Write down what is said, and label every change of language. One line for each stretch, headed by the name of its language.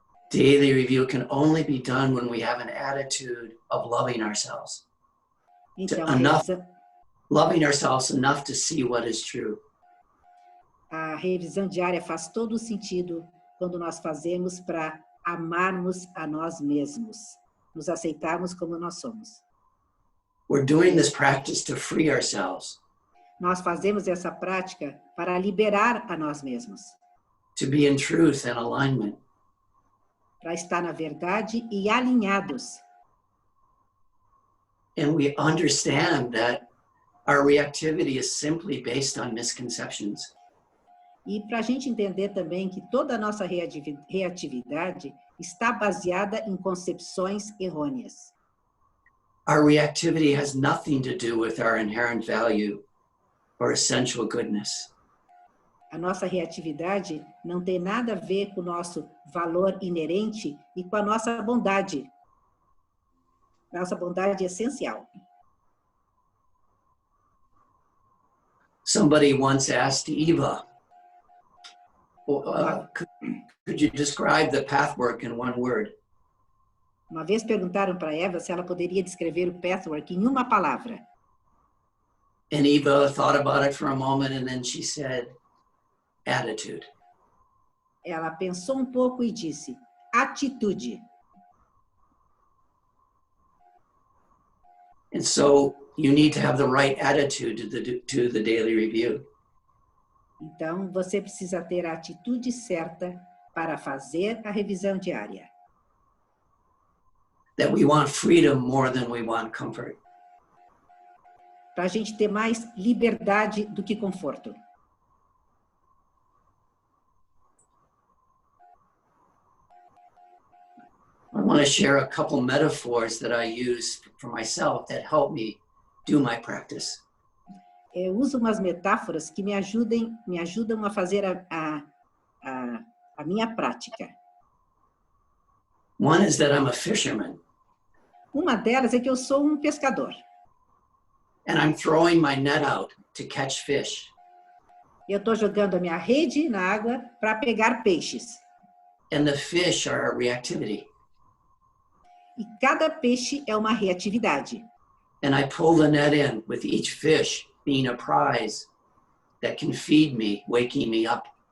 English: Daily review can only be done when we have an attitude of loving ourselves.
Portuguese: Então,
English: Loving ourselves enough to see what is true.
Portuguese: a revisão diária faz todo o sentido quando nós fazemos para amarmos a nós mesmos, nos aceitarmos como nós somos.
English: We're doing this practice to free ourselves,
Portuguese: Nós fazemos essa prática para liberar a nós mesmos,
English: to be in truth and alignment.
Portuguese: para estar na verdade e alinhados.
English: And we understand that our reactivity is simply based on misconceptions.
Portuguese: E para a gente entender também que toda a nossa reatividade está baseada em concepções errôneas.
English: Our reactivity has nothing to do with our inherent value or essential goodness.
Portuguese: A nossa reatividade não tem nada a ver com o nosso valor inerente e com a nossa bondade. Nossa bondade essencial.
English: Somebody once asked Eva, could you describe the pathwork in one word?
Portuguese: Uma vez perguntaram para Eva se ela poderia descrever o Pathwork em uma palavra.
English: And Eva thought about it for a moment and then she said, attitude.
Portuguese: Ela pensou um pouco e disse, atitude.
English: And so you need to have the right attitude to the daily review.
Portuguese: Então, você precisa ter a atitude certa para fazer a revisão diária.
English: That we want freedom more than we want comfort.
Portuguese: Para a gente ter mais liberdade do que conforto.
English: I want to share a couple metaphors that I use for myself that help me do my practice.
Portuguese: Eu uso umas metáforas que me ajudam a fazer a minha prática.
English: One is that I'm a fisherman.
Portuguese: Uma delas é que eu sou um pescador.
English: And I'm throwing my net out to catch fish.
Portuguese: Eu estou jogando a minha rede na água para pegar peixes.
English: And the fish are a reactivity.
Portuguese: E cada peixe é uma reatividade.
English: And I pull the net in with each fish being a prize that can feed me, waking me up.